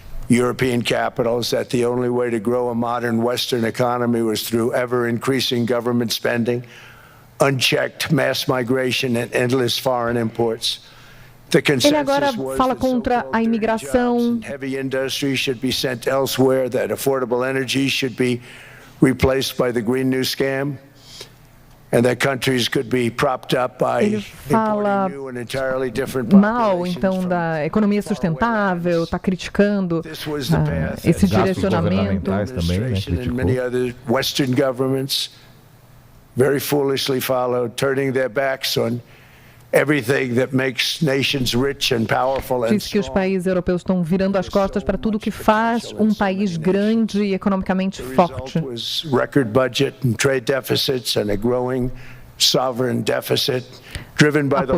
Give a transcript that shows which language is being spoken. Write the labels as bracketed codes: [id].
[en] European capitals that the only way to grow a modern Western economy was through ever-increasing government spending, unchecked mass migration and endless foreign imports. [pt] Ele agora fala contra a imigração. [en] Heavy industry should be sent elsewhere, that affordable energy should be replaced by the Green New Scam. And that countries could be propped up by [pt] ele fala mal, então, da economia sustentável, está criticando esse direcionamento. Também, né, [en] Western governments very foolishly followed, turning their backs on everything that makes nations rich and powerful and [pt] diz que os países europeus estão virando as costas para tudo que faz um país grande e economicamente forte. [en] Record budget and trade deficits and a growing sovereign deficit driven by the largest